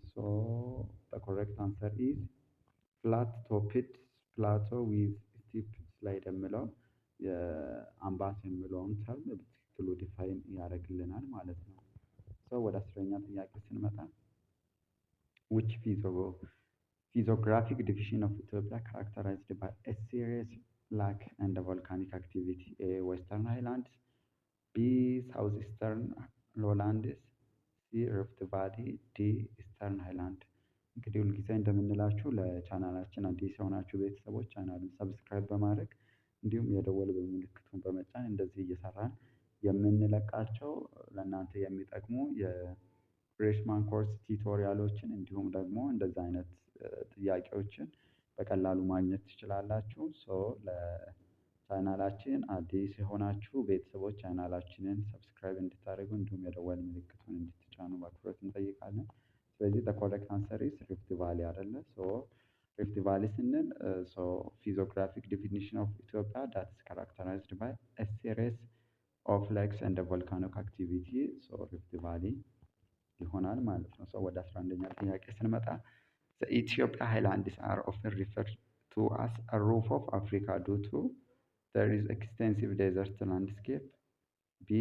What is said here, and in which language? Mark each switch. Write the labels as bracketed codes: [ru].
[en] So the correct answer is flat-topped plateau with steep slide [am] የምለው የአምባስ የሚለውን ተርም በትክክሉ ዲፋይን ያደርግልናል ማለት ነው። ወደ አስረኛ ጥያቄ ስንመጣ [en] which physiographic division of Ethiopia characterized by a serious lack and volcanic activity? A. Western Highlands, B. Southeastern Lowlands, C. Rift Valley, D. [am] Eastern Highland። እንግዲህ ሁልጊዜ እንደምንላችሁ ለቻናላችን አዲስ የሆናችሁ ቤተሰቦች ቻናሉን ሰብስክራይብ በማድረግ እንዲሁም የደወል ምልክቱን በመጫን እንደዚህ እየሰራን የምንለቃቸው ለእናንተ የሚጠቅሙ የፍሬሽማን ኮርስ ቲዩቶሪያሎችን እንዲሁም ደግሞ እንደዚህ አይነት ጥያቄዎችን በቀላሉ ማግኘት ትችላላችሁ። ለቻናላችን አዲስ የሆናችሁ ቤተሰቦች ቻናላችንን ሰብስክራይብ እንድታደርጉ እንዲሁም የደወል ምልክቱን እንድትጫኑ በአክብሮት እንጠይቃለን። ስለዚህ [en] the correct answer is Rift Valley [am] አይደለ? [en] Rift Valley ስንል physiographic definition of Ethiopia that is characterized by a series of lakes and volcanic activity. Rift Valley [am] ይሆናል ማለት ነው። ወደ 11ኛ ጥያቄ ስንመጣ [en] the Ethiopia highlands are often referred to as a roof of Africa due to there is extensive desert landscape, B.